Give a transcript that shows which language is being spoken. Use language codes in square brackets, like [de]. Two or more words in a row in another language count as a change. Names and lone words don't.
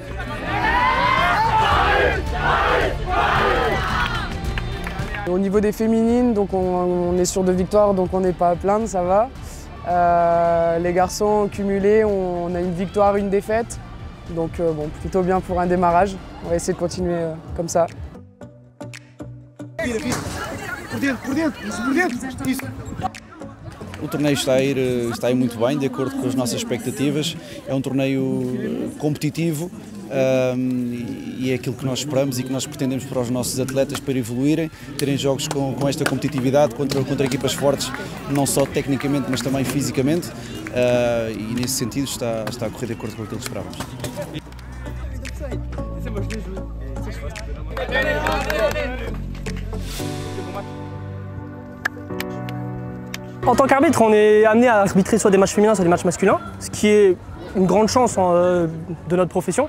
[fr] Au niveau des féminines, donc on est sur 2 victoires, donc on n'est pas à plaindre, ça va. Les garçons cumulés, on a une victoire, une défaite. Donc bon, plutôt bien pour un démarrage. On va essayer de continuer comme ça. [pt] O torneio está a ir muito bem, de acordo com as nossas expectativas. É torneio competitivo e é aquilo que nós esperamos e que nós pretendemos para os nossos atletas para evoluírem, terem jogos com esta competitividade contra equipas fortes, não só tecnicamente, mas também fisicamente. E nesse sentido está a correr de acordo com aquilo que esperávamos. [fr] En tant qu'arbitre, on est amené à arbitrer soit des matchs féminins, soit des matchs masculins, ce qui est une grande chance de notre profession.